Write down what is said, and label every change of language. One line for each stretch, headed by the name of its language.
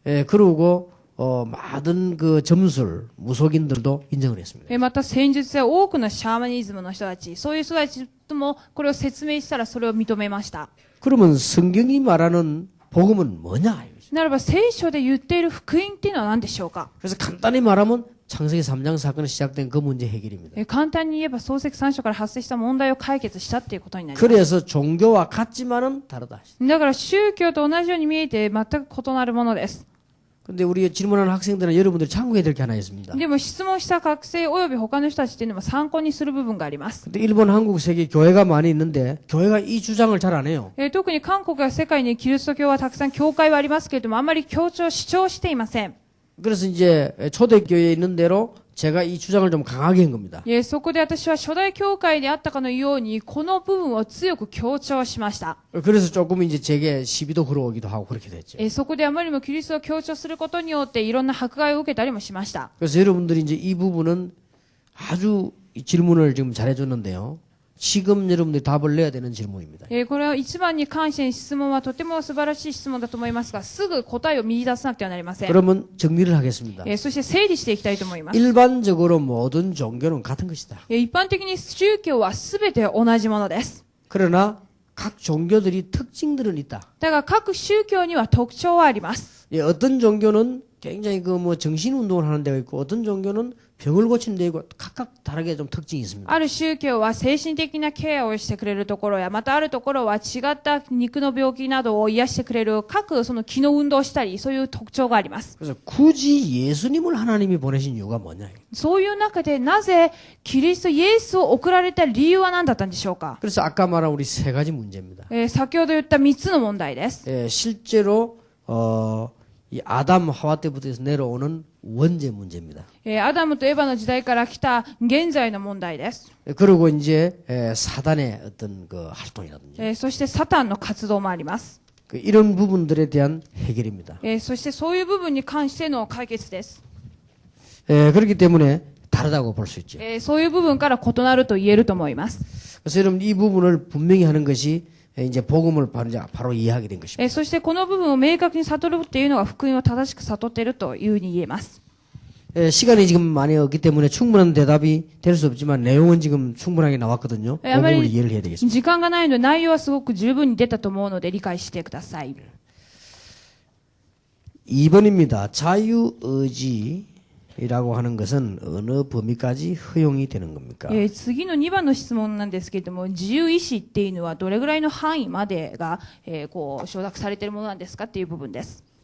Korean: 그리고 많은 그 점술 무속인들도 인정을 했습니다.
Japanese: また戦術や多くのシャーマニズムの人たち、そういう人たちともこれを説明したらそれを認めました。
Korean: 그러면 성경이 말하는 복음은 뭐냐?
Japanese: ならば聖書で言っている福音っていうのは何でしょうか。
Korean: 그래서 간단히 말하면 창세기 3장 사건이 시작된 그 문제 해결입니다.
Japanese: 簡単に言えば創世記3章から発生した問題を解決したっていうことになります。
Korean: 그래서 종교와 같지만은 다르다.
Japanese: だから宗教と同じように見えて全く異なるものです。
Korean: 근데 우리 질문하는 학생들은 여러분들이 참고해야 될 게 하나 있습니다.
Japanese: でも質問した学生および他の人たちっていうのも参考にする部分があります。
Korean: 근데 일본, 한국, 세계 교회가 많이 있는데 교회가 이 주장을 잘 안 해요.
Japanese: 特に韓国や世界にキリスト教はたくさん教会はありますけれども、あまり主張していません。
Korean: 그래서 이제 초대교회에 있는 대로 제가 이 주장을 좀 강하게 한 겁니다.
Japanese: そこで私は初代教会であったかのようにこの部分を強く強調しました。
Korean: 그래서 조금 이제 제게 시비도 걸어오기도 하고 그렇게 됐죠.
Japanese: そこであまりにもキリストを強調することによっていろんな迫害を受けたりもしました。
Korean: 그래서 여러분들이 이제 이 부분은 아주 질문을 지금 잘해줬는데요. 지금 여러분들이 답을 내야 되는 질문입니다.
Japanese: これは一番に関して質問はとても素晴らしい質問だと思いますが、すぐ答えを見出さなくてはなりません。
Korean: 그러면 정리를 하겠습니다.
Japanese: そして整理していきたいと思います。
Korean: 일반적으로 모든 종교는 같은 것이다.
Japanese: 一般的に宗教はすべて同じものです。
Korean: 그러나 각 종교들이 특징들은 있다.
Japanese: だが各宗教には特徴はあります。
Korean: 예, 어떤 종교는 굉장히 그 뭐 정신 운동을 하는 데가 있고 어떤 종교는 병을 고치는 데 있고 각각 다르게 좀 특징이 있습니다.
Japanese: ある宗教は精神的なケアをしてくれるところや、またあるところは違った肉の病気などを癒してくれる各その気の運動をしたり、そういう特徴があります。
Korean: 그래서 굳이 예수님을 하나님이 보내신 이유가 뭐냐?
Japanese: そういう中でなぜキリストイエスを送られた理由は何だったんでしょうか。
Korean: 그래서 아까 말한 우리 세 가지 문제입니다.
Japanese: 先ほど言った3つの問題です。
Korean: 예, 실제로 이 아담 하와 때부터 해서 내려오는 원죄 문제입니다.
Japanese: アダムとエヴァの時代から来た現在の問題です。
Korean: 그리고 이제 사단의 어떤 그 활동이라든지
Japanese: そしてサタンの活動もあります。
Korean: 이런 부분들에 대한 해결입니다.
Japanese: そしてそういう部分に関しての解決です。
Korean: 그렇기 때문에 다르다고 볼 수 있죠.
Japanese: そういう部分から異なると言えると思います。
Korean: 그래서 여러분 이 부분을 분명히 하는 것이 이제 복음을 바로 이해하게 된 것입니다.
Japanese: そしてこの部分を明確に悟るっていうのが福音を正しく悟っているというふうに言えます。
Korean: 시간이 지금 많이 없기 때문에 충분한 대답이 될 수 없지만 내용은 지금 충분하게 나왔거든요. 그 부분을 이해를 해야 되겠습니다.
Japanese: 時間がないので内容はすごく十分に出たと思うので理解してください。
Korean: 2번입니다. 자유의지라고 하는 것은 어느 범위까지 허용이 되는 겁니까?
Japanese: 次の2番の質問なんですけれども、自由意志っていうのはどれぐらいの範囲までが、こう承諾されているものなんですかっていう部分です。